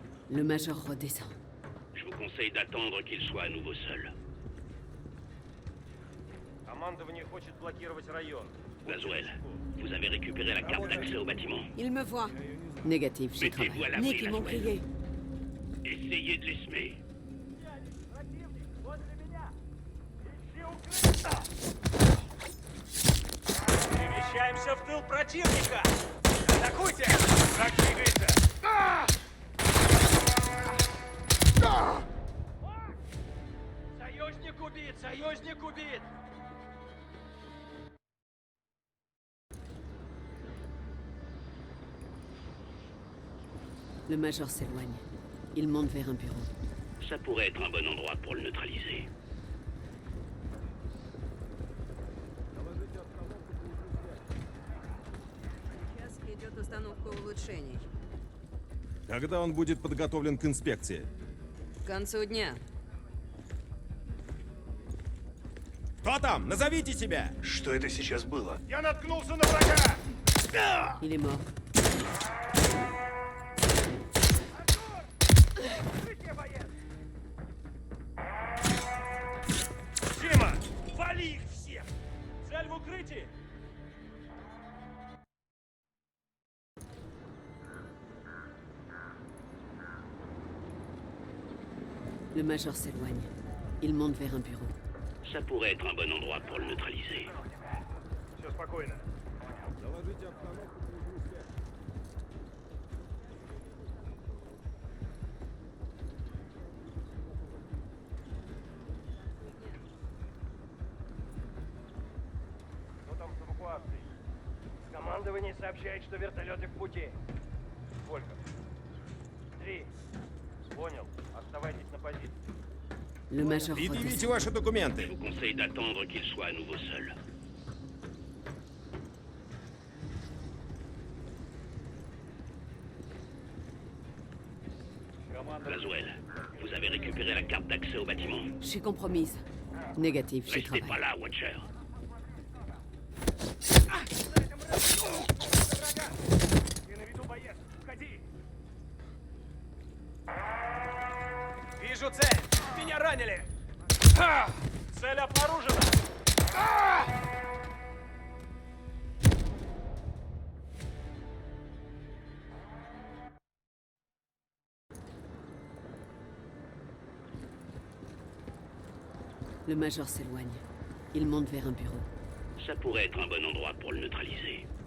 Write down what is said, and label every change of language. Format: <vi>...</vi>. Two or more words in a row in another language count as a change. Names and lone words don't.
<fr>Le Major redescend. Je vous conseille d'attendre qu'il soit à nouveau seul.</fr> <ru>Командование хочет блокировать район.</ru> <fr>Laswell, vous avez récupéré la carte d'accès au bâtiment. Il me voit. Négatif, j'y Mettez-vous à travaille. l'abri, Nick, ils m'ont Laswell. crié. Essayez de les semer.</fr> <ru>Противник возле меня! Ищи укрытие! Перемещаемся в тыл противника! Атакуйте! Враг двигается! Союзник убит! Союзник убит!</ru> <fr>Le Major s'éloigne. Il monte vers un bureau. Ça pourrait être un bon endroit pour le neutraliser.</fr> <ru>Сейчас идет установка улучшений. Когда он будет подготовлен к инспекции? К концу дня. Кто там? Назовите себя! Что это сейчас было? Я наткнулся на врага!</ru> <fr>Il est mort.</fr> <ru>Укрытие, боец! Дима, вали их всех! Цель в укрытии!</ru> <fr>Le Major s'éloigne. Il monte vers un bureau. Ça pourrait être un bon endroit pour le neutraliser.</fr> <ru>Все спокойно. Доложите обстановку по узлу связи. Что там с эвакуацией? Командование сообщает, что вертолеты в пути. Сколько? 3. Понял. Оставайтесь на позиции.</ru> <fr>Le Major</fr> <ru>Предъявите</ru> <fr>redescend.</fr> <ru>ваши</ru> <fr>Je</fr> <ru>документы.</ru> <fr>vous conseille d'attendre qu'il soit à nouveau seul. Laswell, vous avez récupéré la carte d'accès au bâtiment. Je suis compromise. Négatif, j'y Restez pas travaille. là, Watcher.</fr> <ru>Ты на виду, боец. Уходи. Вижу цель. Меня ранили. Цель обнаружена.</ru> <fr>Le Major s'éloigne. Il monte vers un bureau. Ça pourrait être un bon endroit pour le neutraliser.</fr>